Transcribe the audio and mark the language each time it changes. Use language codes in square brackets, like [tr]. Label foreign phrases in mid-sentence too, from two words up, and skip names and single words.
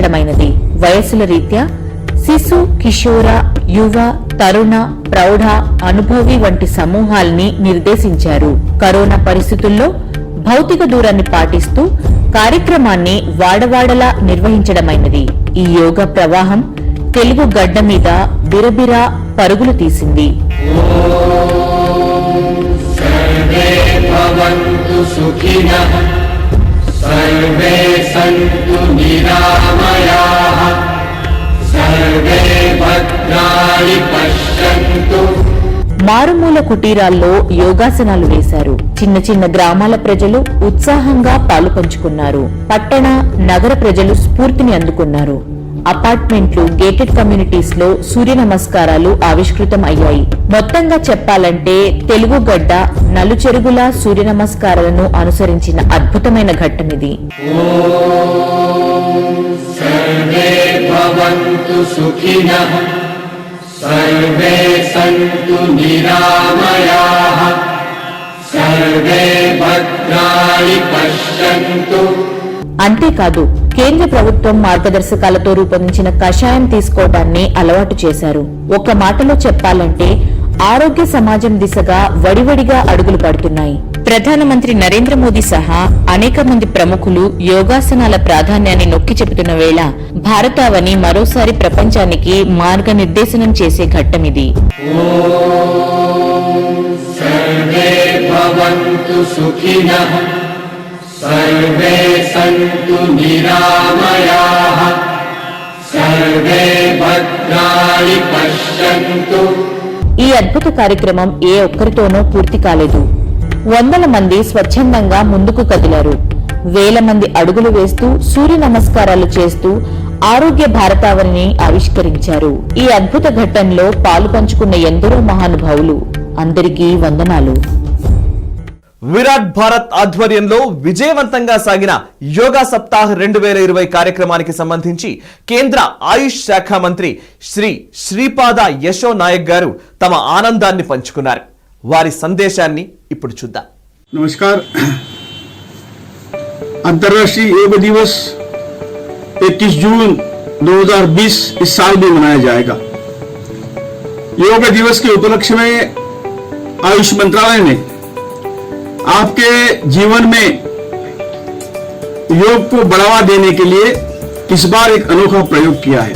[te] వయస్సుల రీత్యా శిశు, కిషోర, యువ, తరుణ, ప్రౌఢ, అనుభవి వంటి సమూహాల్ని నిర్దేశించారు. కరోనా పరిస్థితుల్లో భౌతిక దూరాన్ని పాటిస్తూ కార్యక్రమాన్ని వాడవాడలా నిర్వహించడమైనది. ఈ యోగా ప్రవాహం తెలుగు గడ్డ మీద బిరబిరా పరుగులు తీసింది. [sa] सर्वे भवन्तु सुखिनः सर्वे सन्तु निरामयाः सर्वे भद्राणि पश्यन्तु. [te] మారుమూల కుటీరాల్లో యోగాసనాలు వేశారు. చిన్న చిన్న గ్రామాల ప్రజలు ఉత్సాహంగా పాలుపంచుకున్నారు. పట్టణ, నగర ప్రజలు స్ఫూర్తిని అందుకున్నారు. అపార్ట్మెంట్లు, [en] gated communities [te] లో సూర్య నమస్కారాలు ఆవిష్కృతం అయ్యాయి. మొత్తంగా చెప్పాలంటే తెలుగు గడ్డ నలుచెరుగులా సూర్య నమస్కారాలను అనుసరించిన అద్భుతమైన ఘట్టమిది. [sa] सर्वे भवन्तु सुखिनः सर्वे सन्तु निरामयाः सर्वे भद्राणि पश्यन्तु. [te] అంతేకాదు, కేంద్ర ప్రభుత్వం మార్గదర్శకాలతో రూపొందించిన కషాయం తీసుకోవడాన్ని అలవాటు చేశారు. ఒక్క మాటలో చెప్పాలంటే ఆరోగ్య సమాజం దిశగా వడివడిగా అడుగులు పడుతున్నాయి. ప్రధానమంత్రి నరేంద్ర మోదీ సహా అనేక మంది ప్రముఖులు యోగాసనాల ప్రాధాన్యాన్ని నొక్కి చెబుతున్న వేళ భారతావని మరోసారి ప్రపంచానికి మార్గనిర్దేశనం చేసే ఘట్టమిది. [sa] सर्वे भवन्तु सुखिनः सर्वे सन्तु निरामयाः सर्वे भद्राणि पश्यन्तु. [te] ఈ అద్భుత కార్యక్రమం ఏ ఒక్కరితోనూ పూర్తి కాలేదు. వందల మంది స్వచ్ఛందంగా ముందుకు కదిలారు. వేల మంది అడుగులు వేస్తూ సూర్య నమస్కారాలు చేస్తూ ఆరోగ్య భారతావనిని ఆవిష్కరించారు. ఈ అద్భుత ఘట్టంలో పాలు పంచుకున్న ఎందరో మహానుభావులు, అందరికీ వందనాలు. విరాట్ భారత్ ఆధ్వర్యంలో విజయవంతంగా సాగిన యోగా సప్తాహ్ 2020 కార్యక్రమానికి సంబంధించి కేంద్ర ఆయుష్ శాఖ మంత్రి శ్రీ శ్రీపాద యశో నాయక్ గారు తమ ఆనందాన్ని పంచుకున్నారు. వారి సందేశాన్ని ఇప్పుడు చూద్దాం. [hi] नमस्कार. अंतर्राष्ट्रीय योग दिवस 21 जून 2020 इस साल भी मनाया जाएगा. योग दिवस के उपलक्ष्य में आयुष मंत्रालय ने आपके जीवन में योग को बढ़ावा देने के लिए इस बार एक अनोखा प्रयोग किया है.